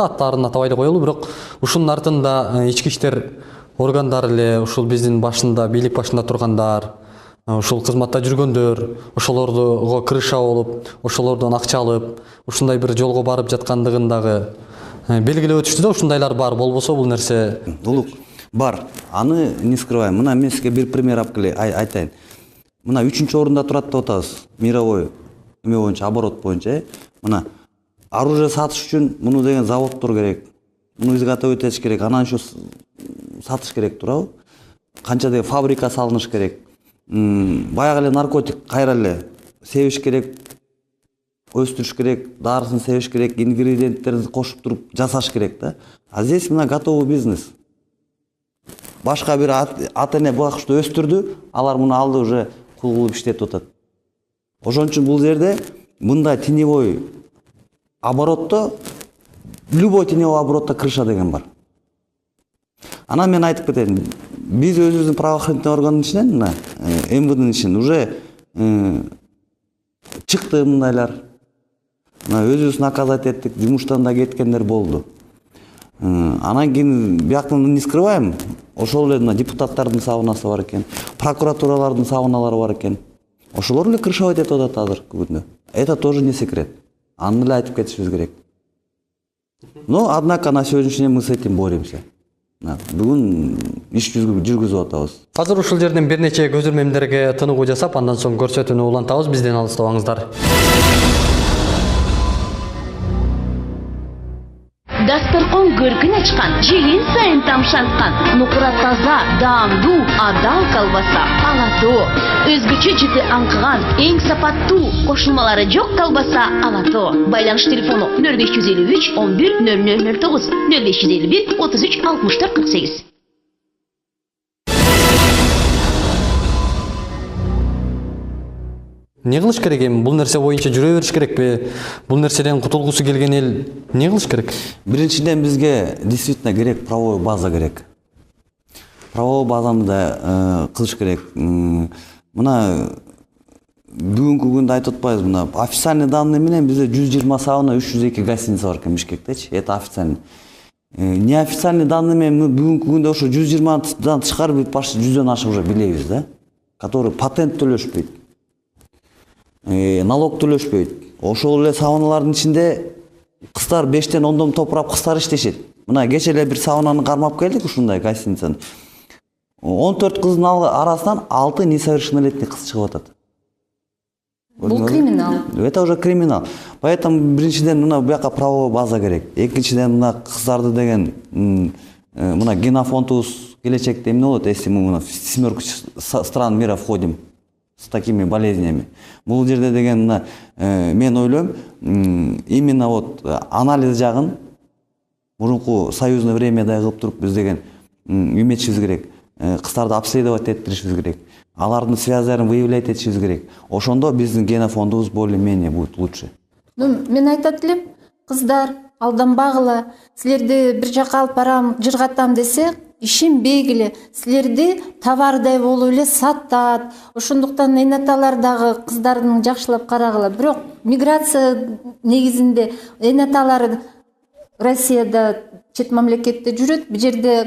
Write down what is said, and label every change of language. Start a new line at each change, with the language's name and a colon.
Kyrgyz: Аттарын атабай эле коелу, бирок ушунун артында ички иштер органдары эле, ушул биздин башында, бийлик башында тургандар, ушул кызматта жүргөндөр, ошолорго крыша болуп, ошолордон акча алып, ушундай бир жолго барып жаткандыгын дагы белгилеп өтүштү да. Ушундайлар бар, болбосо бул нерсе улук бар. Аны
Russian: не скрываем.
Kyrgyz: Мына мен сизге бир пример айтайын. Мына 3-чү орунда турат деп атабыз. Мировой эме боюнча, оборот боюнча. Мына оружие сатыш үчүн муну деген заводдор керек. Муну изготовить этиш керек. Анан ошо сатыш керек, туурабы? Канча деген фабрика салыныш керек. Баягы эле наркотик кайра эле себиш керек, өстүрүш керек, дарысын себиш керек, ингредиенттерин кошуп туруп жасаш керек да. А здесь мына готовый бизнес. Башка бир ата эне бакышты өстүрдү, алар муну алды уже кул кылып иштетип атат. Ошон үчүн бул жерде мындай теневой оборотто, любой теневой оборотто крыша деген бар. Анан мен айтып кетейин, биз өзүбүздүн правоохранительный органдын ичинен, мына МВДнын ичинен уже чыкты мындайлар. Мына өзүбүз наказать эттик, жумуштан да кеткендер болду. Анан кийин бияктан
Russian: не скрываем,
Kyrgyz: ошол эле мына депутаттардын сабынасы бар экен, прокуратуралардын сабыналары бар экен. Ошолор эле крышовать этип атат азыркы күндө.
Russian: Это тоже не секрет.
Kyrgyz: аны эле айтып кетишибиз керек.
Russian: Но однако на сегодняшний день мы с этим боремся.
Kyrgyz: Бүгүн иш жүргүзүп атабыз. Азыр ушул жерден бир нече көзөрмөмдөргө тыныгуу жасап, андан соң көрсөтүүнү улантабыз. Бизден алыстабаңыздар.
Kazakh: Дастархон көркін ачқан, жеген сайын тамшанткан, нукура таза, даамдуу, адал колбаса, Алато.
Kyrgyz: Өзгөчө жыты аңкыган, эң сапаттуу, кошулмалары жок колбаса Алато. Байланыш телефону 0553 11 0009, 0551 33 64 48. Не кылыш керек эми? Бул нерсе боюнча жүрө бериш керекпи? Бул нерседен кутулгусу келген эл не кылыш керек? Биринчиден бизге действительно керек правовой база керек. Правовой базаны да кылыш керек. Мына бүгүнкү күндө айтып атпайбыз, мына официальный данные менен бизде 120 сауна, 302 гостиница бар экен Бишкектечи.
Russian: Это официальный.
Kyrgyz: Неофициальный данные менен бүгүнкү күндө ошо 120дан тышкары почти 100дөн ашык уже билебиз да. Который патент төлөшпөйт. Налог төлөшпөйт. Ошол эле сауналардын ичинде кыздар 5тен 10дон топурап кыздар иштешет. Мына кече эле бир саунаны кармап келдик ушундай гостиницаны. 14 кыздын арасынан 6 несовершеннолетний кыз чыгып атат. Бул криминал.
Russian: Это уже криминал.
Kyrgyz: Поэтому биринчиден мына буяка правовой база керек. Экинчиден мына кыздарды деген мына генофондубуз келечекте эмне болот,
Russian: если мы в 7 стран мира входим с такими болезнями.
Kyrgyz: Бул жерде деген мына мен ойлойм, именно вот анализ жагын мурунку союзный времяда кылып туруп биз деген эметишибиз керек. Кыздарды обследовать этtirишибиз керек. Алардын связьдарын выявлять этишибиз керек. Ошондо биздин генофондубуз
Russian: более-менее будет лучше.
Kyrgyz: Мен айтат элем, кыздар, алданбагыла. Силерди бир жака алып барам, жыргатам десе, ишенбегиле. Силерди товардай болуп эле сатат. Ошондуктан энаталар дагы кыздардын жакшылап карагыла. Бирок миграция негизинде энаталар Россияда чет мамлекетте жүрөт. Бу жерде